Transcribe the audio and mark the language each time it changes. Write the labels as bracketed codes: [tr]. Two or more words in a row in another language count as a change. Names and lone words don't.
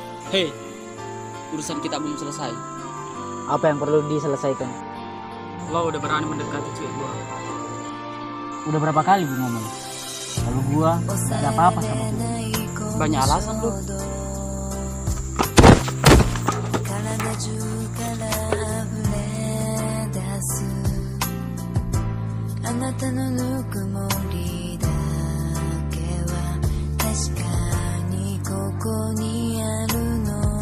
[id] Hei, urusan kita belum selesai. Apa yang perlu diselesaikan? Lo udah berani mendekati cewek gua. Udah berapa kali gue ngomong? Kalau gua gak ada apa-apa sama lu. Banyak alasan lu. [ja] 体中から溢れ出すあなたのぬくもりだけは確かにここにあるの